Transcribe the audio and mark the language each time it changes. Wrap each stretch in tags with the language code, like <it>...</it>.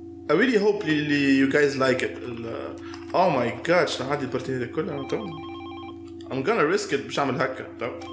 <en>I really hope you guys like it. Oh my god</en> <ar>شنو عندي البارتي هذه كلها تو.</ar> <en>I'm gonna risk it</en> <ar>باش اعمل هكا تو.</ar>